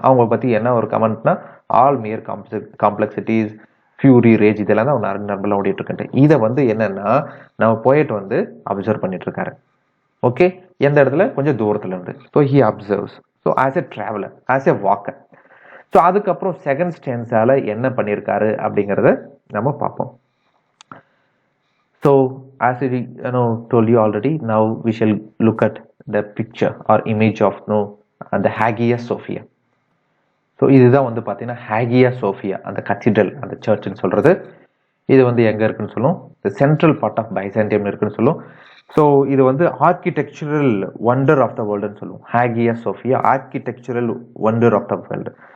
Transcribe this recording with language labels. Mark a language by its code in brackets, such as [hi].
[ta] அவங்க பற்றி என்ன ஒரு கமெண்ட்னா, [en] all mere complexities, fury, rage, [ta] இதெல்லாம் தான் நர்மலாக ஓடிட்டு இருக்கேன். இதை வந்து என்னன்னா நம்ம போயிட்டு வந்து அப்சர்வ் பண்ணிட்டு இருக்காரு. ஓகே, எந்த இடத்துல, கொஞ்சம் தூரத்துல இருந்து. [en] So he observes, so as a traveller, as a walker. [ta] So அதுக்கப்புறம் செகண்ட் ஸ்டான்ஸால என்ன பண்ணியிருக்காரு அப்படிங்கிறத நம்ம பார்ப்போம். [en] So as I told you already, now we shall look at the picture or image of the Hagia Sophia. [ta] So இதுதான் வந்து பார்த்தீங்கன்னா Hagia Sofia, அந்த கத்தீட்ரல், அந்த சர்ச்னு சொல்றது. இது வந்து எங்க இருக்குன்னு சொல்லும், [en] the central part of Byzantium [ta] இருக்குன்னு சொல்லும். [en] so [ta] இது வந்து [en] Architectural wonder of the வேர்ல்டுன்னு சொல்லுவோம். Hagia Sophia architectural wonder of the world.